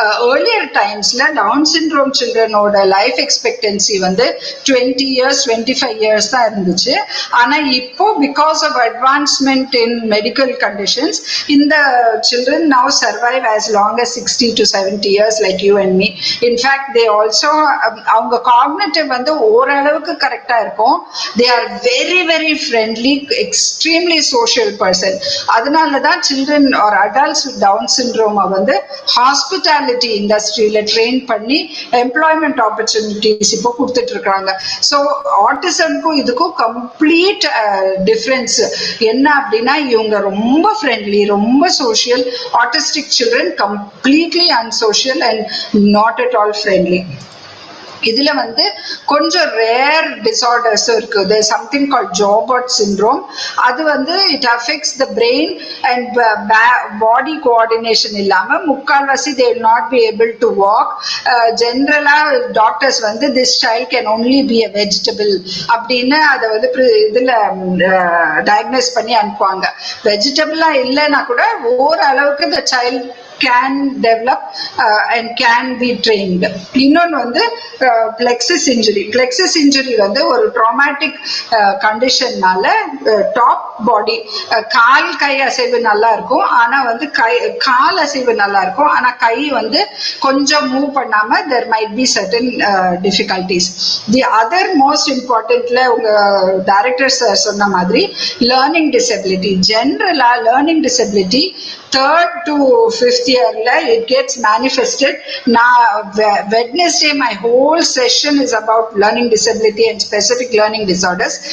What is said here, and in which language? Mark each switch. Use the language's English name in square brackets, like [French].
[Tamil] Earlier டைம்ஸ்ல down syndrome சில்ட்ரனோட life expectancy வந்து 20 years 25 years தான் இருந்துச்சு. ஆனா இப்போ [English] Because of advancement in medical conditions, in the children now survive as long as 60 to 70 years like you and me. In fact they also avanga cognitive வந்து ஓரளவுக்கு கரெக்டா இருக்கும். they are very very friendly, extremely social person. [Tamil] அதனால தான் [English] children or adults with down syndrome வந்து hospitality industryல train பண்ணி employment opportunities இப்போ கொடுத்துட்டு இருக்காங்க. [Tamil] so autismக்கும் இதுக்கும் complete difference என்ன அப்படின்னா இவங்க ரொம்ப friendly, ரொம்ப social. [English] Autistic children completely unsocial and not at all friendly. [Tamil] இதுல வந்து கொஞ்சம் ரேர் டிசார்டர்ஸும் இருக்கு. [English] there is something called Joubert syndrome. அது வந்து it affects the brain and body coordination இல்லாம முக்கால்வாசி they will not be able to walk. [Tamil] ஜென்ரலா doctors வந்து [English] this child can only be a vegetable [Tamil] அப்படின்னு அதை வந்து இதுல டயக்னோஸ் பண்ணி அனுப்புவாங்க. [English] வெஜிடபிளா இல்லைன்னா கூட ஓரளவுக்கு the child can develop and can be trained. [Tamil] இன்னொன்று வந்து plexus injury வந்து ஒரு traumatic conditionனால டாப் பாடி கால் கை அசைவு நல்லா இருக்கும், ஆனா வந்து கால் அசைவு நல்லா இருக்கும், ஆனா கை வந்து கொஞ்சம் மூவ் பண்ணாம [English] there might be certain difficulties. The other most importantly [Tamil] உங்க டைரக்டர் சார் சொன்ன மாதிரி [English] learning disability. ஜென்ரலா learning disability 3rd to 5th yearல it gets manifested. Wednesday my whole session is about learning disability and specific learning disorders.